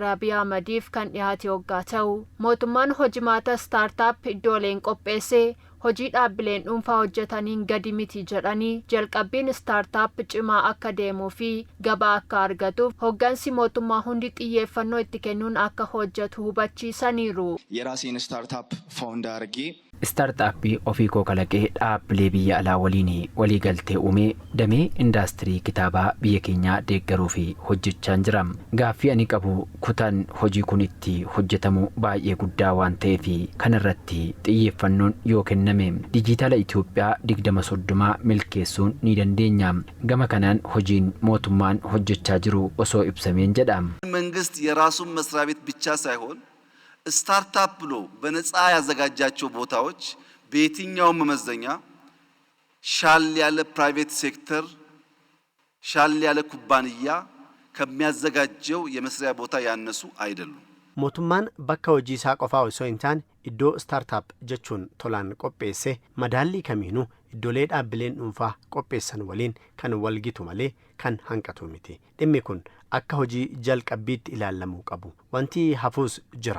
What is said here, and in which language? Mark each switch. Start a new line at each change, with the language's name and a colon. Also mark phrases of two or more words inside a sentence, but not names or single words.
Oromo: Abiy Ahmediif kan dhiyaate hoggaa ta'u mootummaan hojimaata startup iddooleen qopheesse hojii dhaabbileen dhuunfaa hojjetaniin gadi miti jedhanii jalqabbiin startup cimaa akka deemuu fi gabaa akka argatuuf hoggansi mootummaa hundi xiyyeeffannoo itti kennuun akka hojjetu hubachiisaniiru.
Amharic: የራሴን ስታርታፕ ፋውንድ አድርጌ
Oromo: startup ofii koo kalaqee dhaabbilee biyya alaa waliin walii galtee uumee damee indaastirii kitaabaa biyya keenyaa deeggaruu fi hojjechaan jira. Gaaffii ani qabu kutaan hojii kun itti hojjetamu baay'ee guddaa waan ta'eef kanarratti xiyyeeffannoon yoo kenname diijitaala Itoophiyaa 2030 milkeessuun ni dandeenya. Gama kanaan hojiin mootummaan hojjechaa jiru osoo ibsameen jedha.
Amharic: መንግስት የራሱን መስሪያ ቤት ብቻ ሳይሆን ስታርታፕ ብሎ በነፃ ያዘጋጃቸው ቦታዎች በየትኛው መመዘኛ ሻል ያለ
English: private sector
Amharic: ሻል ያለ ኩባንያ ከሚያዘጋጀው የመስሪያ ቦታ ያነሱ አይደሉም።
Oromo: mootummaan bakka hojii isaa qofaa osoo hin taane iddoo startup jechuun tolaan qopheesse madaallii kamiinuu iddoolee dhaabbileen dhuunfaa qopheessan waliin kan walgitu malee kan hanqatu miti. Dhimmi kun akka hojii jalqabbiitti ilaalamuu qabu. Wanti hafuus jira.